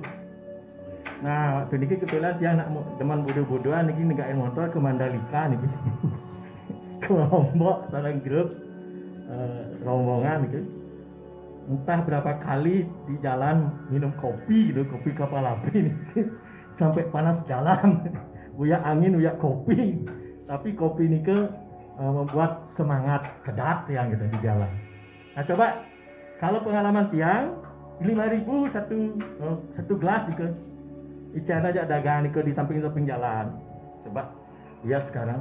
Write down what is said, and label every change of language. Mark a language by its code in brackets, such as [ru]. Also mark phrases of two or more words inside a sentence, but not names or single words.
[id] Nah, waktu ini kebetulan dia anak teman bodoh-bodohan ini negain motor ke Mandalika nih. Ke Lombok, dalam grup rombongan gitu. Entah berapa kali di jalan minum kopi gitu, kopi kapal api nih. Sampai panas jalan. [ban] Uyak angin, uyak kopi. [id] Tapi kopi ini membuat semangat kedat yang gitu di jalan. Nah, coba kalau pengalaman tiang 5.000 satu gelas gitu. Ican aja dagang nih di samping-samping jalan. Coba lihat sekarang.